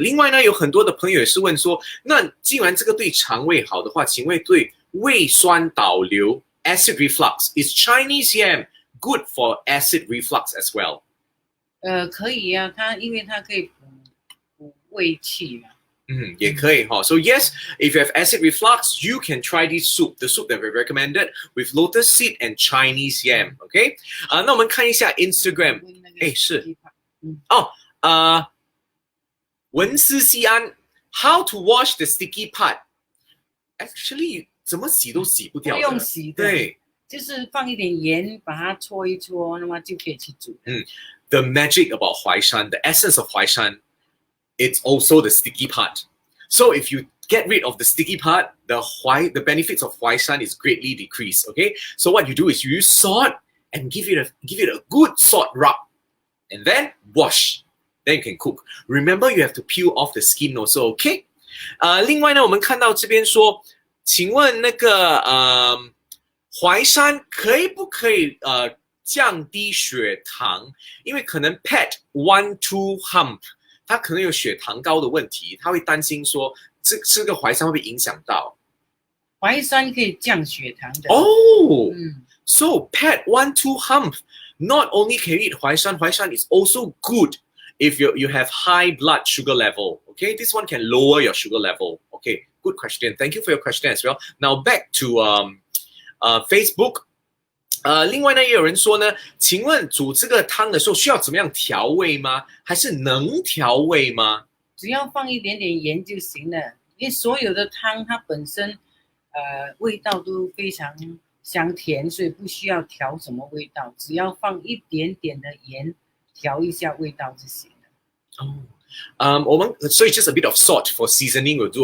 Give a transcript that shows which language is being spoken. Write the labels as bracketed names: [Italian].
[Chinese] 另外呢，有很多的朋友也是问说，那既然这个对肠胃好的话，请问对胃酸倒流 [English] （acid reflux） is Chinese yam good for acid reflux as well？ [Chinese] 可以啊，因为它可以补胃气嘛。也可以哈。 [English] So yes, if you have acid reflux, you can try this soup. The soup that we recommended with lotus seed and Chinese yam. [Chinese] OK，那我们看一下 Instagram。 [English] 是文思西安 ，How to wash the sticky part? Actually， [Chinese] 怎么洗都洗不掉的。不用洗的，对，就是放一点盐，把它搓一搓，那么就可以去煮。 [English] The magic about 淮山 the essence of 淮山 it's also the sticky part. So if you get rid of the sticky part, the benefits of 淮山 is greatly decreased. Okay, so what you do is you use salt and give it a good salt rub, and then wash. Then you can cook. Remember, you have to peel off the skin also. Okay. [Chinese] 另外呢，我们看到这边说，请问那个淮山可不可以降低血糖？因为可能 pet 1-2 hump。他可能有血糖高的问题，他会担心说吃个淮山会不会影响到？淮山可以降血糖的。 [English] So pet 1-2 hump not only can you eat 淮山 is also good if you have high blood sugar level. Okay, this one can lower your sugar level. Okay, good question. Thank you for your question as well. Now back to Facebook. [Chinese] 另外呢，也有人说呢，请问煮这个汤的时候需要怎么样调味吗？还是能调味吗？只要放一点点盐就行了，因为所有的汤它本身味道都非常香甜，所以不需要调什么味道，只要放一点点的盐调一下味道就行了。我们所以 [English] just a bit of salt for seasoning will do.